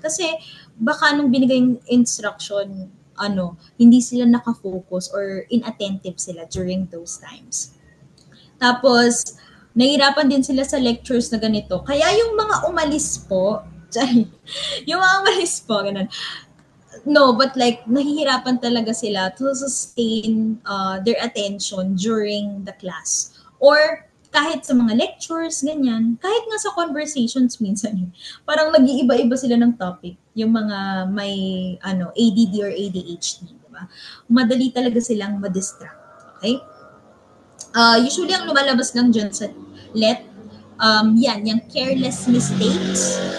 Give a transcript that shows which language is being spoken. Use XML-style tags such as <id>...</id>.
<tl>Kasi, baka nung binigay yung instruction, hindi sila</tl> <en>nakafocus or inattentive</en> <tl>sila during those times. Tapos, nahihirapan din sila sa lectures na ganito. Kaya yung mga umalis po, yung mga umalis po, ganun.</tl> <en>No, but like,</en> <tl>nahihirapan talaga sila</tl> <en>to sustain their attention during the class.</en> <tl>Or, kahit sa mga lectures, ganyan, kahit nga sa conversations minsan, parang nag-iiba-iba sila ng topic. Yung mga may ADD or ADHD, diba? Madali talaga silang madistract. Okay? Usually, ang lumalabas lang dyan sa let, yung</tl> <en>careless mistakes.</en>